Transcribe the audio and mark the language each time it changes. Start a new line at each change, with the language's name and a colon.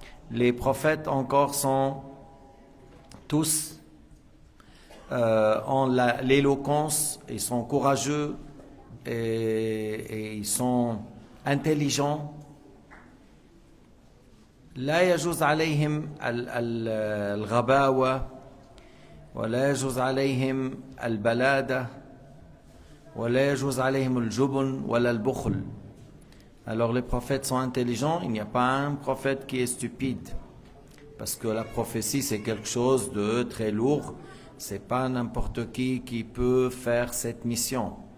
French: Les prophètes encore sont tous ont l'éloquence, ils sont courageux et ils sont intelligents.
Arabic: لا يجوز عليهم الغباوة ولا يجوز عليهم البلادة ولا يجوز عليهم الجبن ولا البخل.
French: Alors les prophètes sont intelligents, il n'y a pas un prophète qui est stupide. Parce que la prophétie c'est quelque chose de très lourd, c'est pas n'importe qui peut faire cette mission.